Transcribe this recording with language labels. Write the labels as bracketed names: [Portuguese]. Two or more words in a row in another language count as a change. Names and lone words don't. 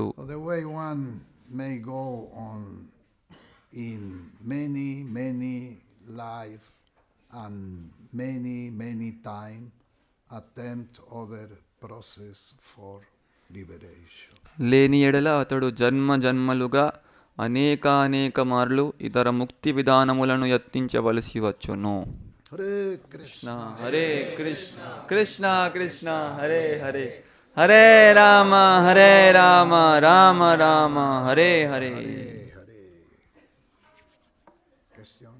[English] The way one may go on in many life and many time attempt other process for liberation. [Telugu] లేని ఎడల అతడు జన్మలుగా అనేక మార్లు ఇతర ముక్తి విధానములను యత్నించవలసి వచ్చును. [Sanskrit] Hare Krishna, హరే కృష్ణ కృష్ణ కృష్ణ హరే హరే హరే రామ రామ రామ హరే హరే. [English] questions?